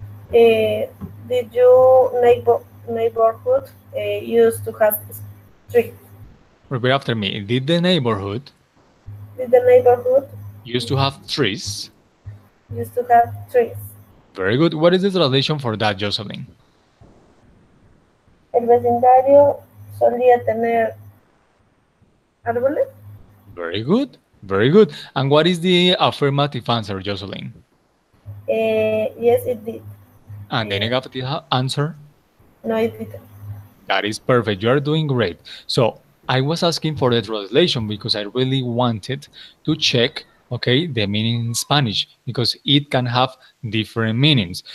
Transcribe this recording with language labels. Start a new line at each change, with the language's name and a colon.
English: Did your neighborhood used to have street? Repeat after me. Did the neighborhood Did the neighborhood used to have trees? used to have trees? Very good. What is the translation for that, Jocelyn?
Spanish: El vecindario solía tener árboles.
English: Very good. Very good. And what is the affirmative answer, Jocelyn? Yes, it did. And the negative answer? No, it didn't. That is perfect. You are doing great. So I was asking for the translation because I really wanted to check, okay, the meaning in Spanish because it can have different meanings.